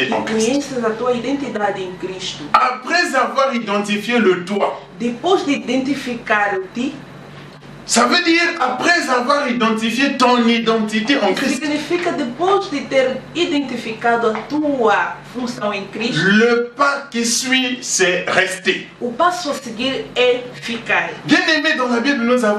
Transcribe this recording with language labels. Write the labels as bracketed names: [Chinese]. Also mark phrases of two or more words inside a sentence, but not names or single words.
[Portuguese] que [French] en Christ. [Portuguese] conheças a tua identidade em Cristo. [French] Après avoir identifié le toi, [Portuguese] Depois de identificar o ti, [French] ça veut dire après avoir identifié ton identité en Christ, [Portuguese] significa depois de ter identificado a tua função em Cristo, [French] le pas qui suit, c'est rester. [Portuguese] o passo a seguir é ficar. [French] Bien-aimé, dans la Bible, nous avons